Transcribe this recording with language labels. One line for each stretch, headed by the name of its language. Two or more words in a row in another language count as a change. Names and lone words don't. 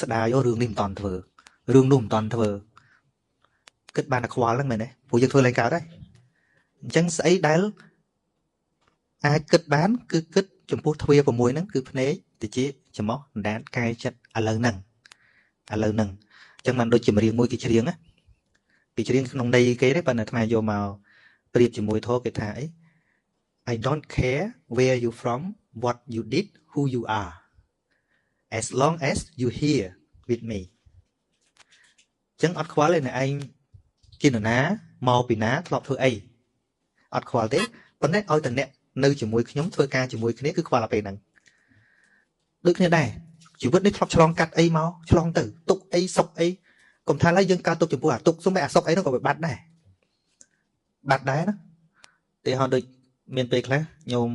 Khmer: ស្ដាយរឿងនេះមិនតាន់ធ្វើរឿងនោះមិនតាន់ធ្វើគិតបានតែខ្វល់ហ្នឹងមែនទេព្រោះយើងធ្វើឡើងកើតហើយអញ្ចឹងស្អីដែលអាចគិតបានគឺគិតចំពោះទ្វា6ហ្នឹងគឺភ្នែកតិចច្រមុះអណ្ដាតកាយចិត្តឥឡូវហ្នឹងអញ្ចឹងបានដូចចម្រៀងមួយគេច្រៀងណាគេច្រៀងក្នុងន័យគេទេប៉ុន្តែអាត្មាយកមកប្រៀបជាមួយធម៌គេថាអី
English: I don't care where you from what you did who you are as long as you here with me
Khmer: អញ្ចឹងអត់ខ្វ ល់ទេអ្នកឯងជានរណាមកពីណាធ្លាប់ធ្វើអីអត់ខ្វល់ទេប៉ុន្តែឲ្យតែអ្នកនៅជាមួយខ្ញុំធ្វើការជាមួយគ្នាគឺខ្វល់តែពេលហ្នឹងដូចគ្នាដែរជីវិតនេះធ្លាប់ឆ្លងកាត់អីមកឆ្លងទៅទុកអីសុខអីកុំថាឡើយយើងកើតទុកចំពោះអាទុកសុំតែអាសុខអីនោះក៏វាបាត់ដែរណាទីហោដូចមានពេលខ្លះញោម